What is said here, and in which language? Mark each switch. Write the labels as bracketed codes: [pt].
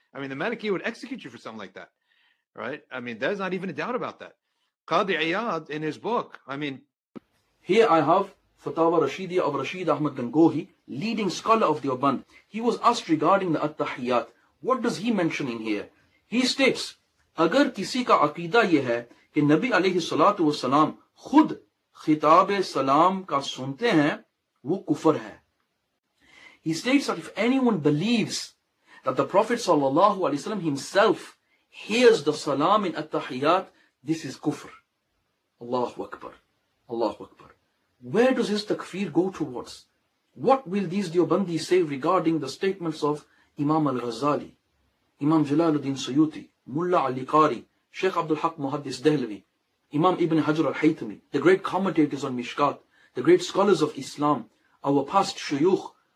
[en] I mean, the Malikiya would execute you for something like that, right? I mean, there's not even a doubt about that. Qadi Iyad in his book, Here I have Fatawa Rashidiyah of Rashid Ahmad Gangohi, leading scholar of Deoband. He was asked regarding the At-Tahiyyat. What does he mention in here? [hi] He states, अगर किसी का अकीदा ये है कि नबी अलैहिस्सलातु वस्सलाम खुद खिताब सलाम का सुनते हैं, वो कुफर है. [en] He states that if anyone believes that the Prophet sallallahu alaihi wasallam himself hears the salam in At-Tahiyyat, this is kufr. Allahu Akbar. Allahu Akbar. Where does his takfir go towards? What will these Deobandis say regarding the statements of Imam al-Ghazali, Imam Jalaluddin Suyuti, Mullah Ali Qari, Sheikh Abdul Haq Muhaddis Dehlawi, Imam Ibn Hajar al-Haytami, the great commentators on Mishkat, the great scholars of Islam, our past shuyukh?